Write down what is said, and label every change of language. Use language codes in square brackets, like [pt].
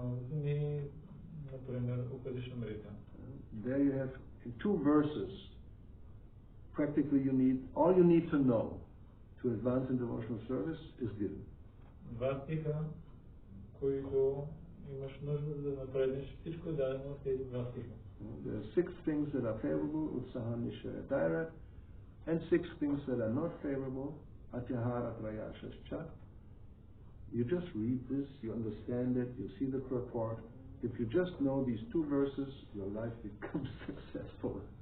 [bg] Вземи, например, Upadeshamrita. [en] There you have in 2 verses. Practically, all you need to know to advance in devotional service is given. [bg] 2 стиха, които имаш нужда да напреднеш, всичко е дадено в тези 2 стиха. [en] There are 6 things that are favorable, Utsaha, Nishaya, Daira, and 6 things that are not favorable, Atyahara, Prayashascha. You just read this, you understand it, you see the purport. If you just know these 2 verses, your life becomes successful.